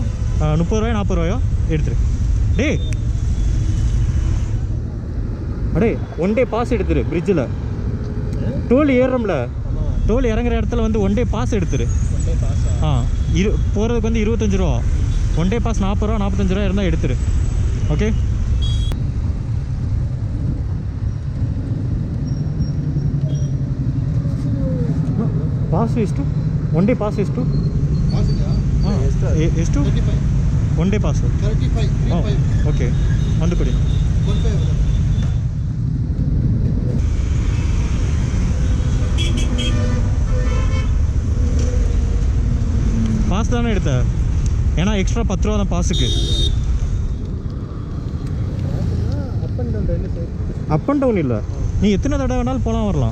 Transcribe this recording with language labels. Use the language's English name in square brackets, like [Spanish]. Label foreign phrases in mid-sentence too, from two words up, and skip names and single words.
[Tamil] 30 ரூபாயோ 40 ரூபாயோ எடுத்துரு. டே அடே 1 [English] day pass [Tamil] எடுத்துரு. பிரிட்ஜில் டோல் ஏறுறோம்ல, டோல் இறங்குற இடத்துல வந்து 1 [English] day pass [Tamil] எடுத்துரு. போகிறதுக்கு வந்து 25 ரூபா. 1 [English] day pass [Tamil] 40 ரூபா 45 ரூபா இருந்தால் எடுத்துரு. ஓகே [Kannada] ಪಾಸ್ ಎಷ್ಟು? 1 [English] day pass [Kannada] ಎಷ್ಟು? ಎಷ್ಟು 1 [English] day pass? [Kannada] ಓಕೆ ಒಂದು ಕೊಡಿ. [Tamil] பாஸ் தானே எடுத்த? ஏன்னா எக்ஸ்ட்ரா 10 ரூபா தான் பாஸுக்கு. [English] up and down [Tamil] இல்லை, நீ எத்தனை தடவை வேணாலும் போகலாம் வரலாம்.